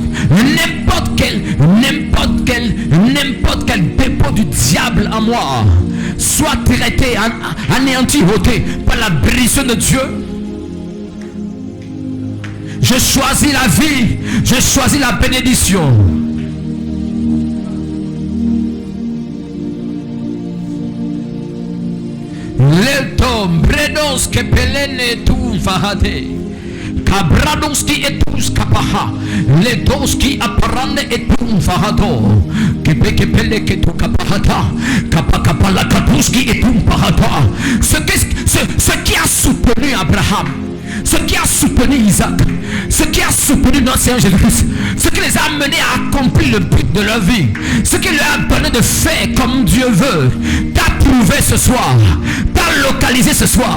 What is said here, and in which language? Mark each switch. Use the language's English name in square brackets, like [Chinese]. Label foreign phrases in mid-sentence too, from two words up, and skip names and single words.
[French] N'importe quel dépôt du diable en moi soit traité, anéanti, ôté par la bénédiction de Dieu. Je choisis la vie, je choisis la bénédiction. Le tom bredos que pelene tu fahade. Cabrados qui etus capaha. Les dos qui apparande etum fahado. Que pele que tu capahata. Capacapala capus qui etum pahata. ce qui a soutenu Abraham, ce qui a soutenu Isaac, ce qui a soutenu notre Seigneur Jésus-Christ, ce qui les a amenés à accomplir le but de leur vie, ce qui leur a donné de faire comme Dieu veut, d'approuver ce soir, t'a localisé ce soir.